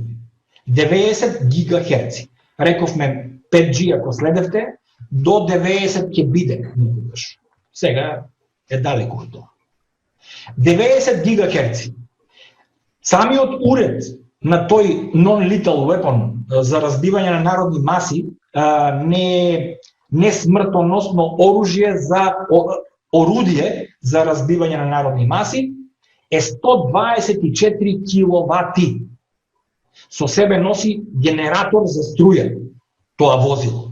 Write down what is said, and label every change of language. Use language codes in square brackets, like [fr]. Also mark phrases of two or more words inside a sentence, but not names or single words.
[mk] 90 ГГц. Рековме 5G, ако следевте, до 90 ќе биде некогаш. Сега е далеко од тоа. 90 ГГц. Самиот уред на тој [en] non-lethal weapon [mk] за разбивање на народни маси не смртоносно орудие за разбивање на народни маси е 124 киловати. Со себе носи генератор за струја тоа возило.